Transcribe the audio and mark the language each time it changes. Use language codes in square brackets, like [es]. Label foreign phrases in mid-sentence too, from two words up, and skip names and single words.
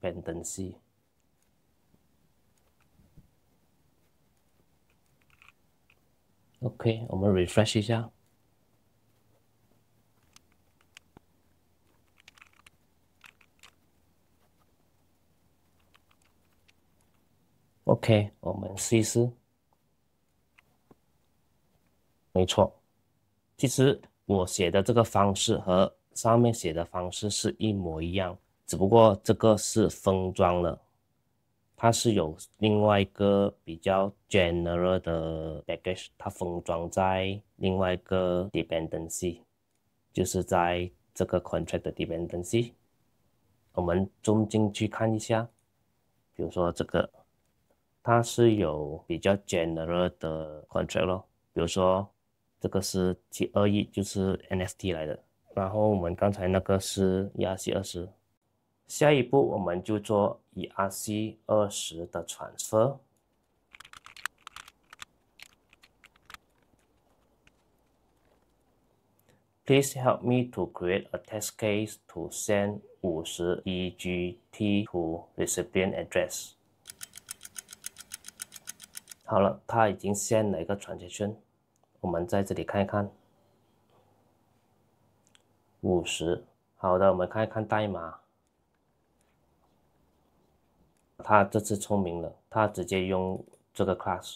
[zh] dependency。OK， 我們 refresh 一下。OK， 我們試試。沒錯，其實我寫的這個方式和上面寫的方式是一模一樣，只不過這個是封裝了，它是有另外一個比較 general 的 package， 它封裝在另外一個 dependency， 就是在這個 contract 的 dependency。我們 zoom 進去看一下，比如說這個，它是有比較 general 的 contract 咯，比如說這個是721，就是 NFT 來的。然後我們剛才那個是 ERC20。下一步我們就做 ERC20 的 transfer。 [en] Please help me to create a test case to send 50 EGT to recipient address。 [zh] 好了，它已經 send 了一個 transaction。我們在這裡看一看，50。好的，我們看一看代碼。他這次聰明了，他直接用這個 class。